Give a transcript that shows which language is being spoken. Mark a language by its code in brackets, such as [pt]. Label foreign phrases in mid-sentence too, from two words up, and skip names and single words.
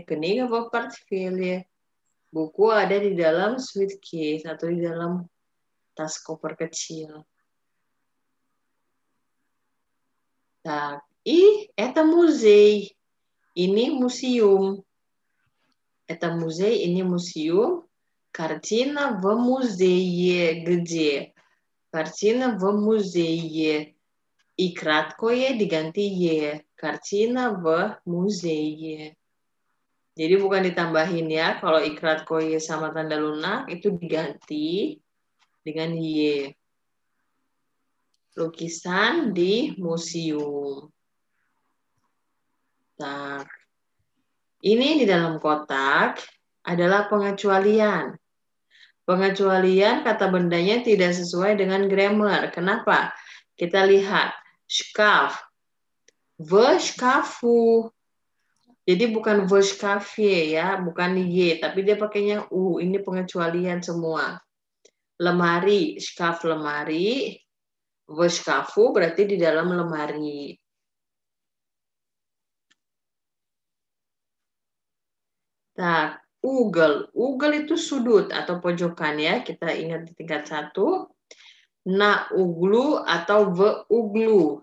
[ru] Книга в портфеле. [id] Buku ada di dalam suitcase atau di dalam tas koper kecil. [ru] Так, и это музей. [id] Ini museum. [ru] Это музей, [id] ini museum. [ru] Картина в музее. Где? Картина в музее. И краткое [id] diganti Y. [ru] Картина в музее. [id] Jadi bukan ditambahin ya. Kalau [ru] и краткое [id] sama tanda lunak itu diganti dengan Y. Lukisan di museum. Nah, ini di dalam kotak adalah pengecualian. Pengecualian kata bendanya tidak sesuai dengan grammar. Kenapa? Kita lihat. [ru] Шкаф. В шкафу. [id] Jadi bukan [ru] в шкафе [id] ya, bukan Y, tapi dia pakainya U. Ini pengecualian semua. Lemari, шкаф lemari. [ru] В шкафу [id] berarti di dalam lemari. Nah, ugal. Ugal itu sudut atau pojokan ya. Kita ingat di tingkat 1. [ru] на углу [id] atau [ru] в углу.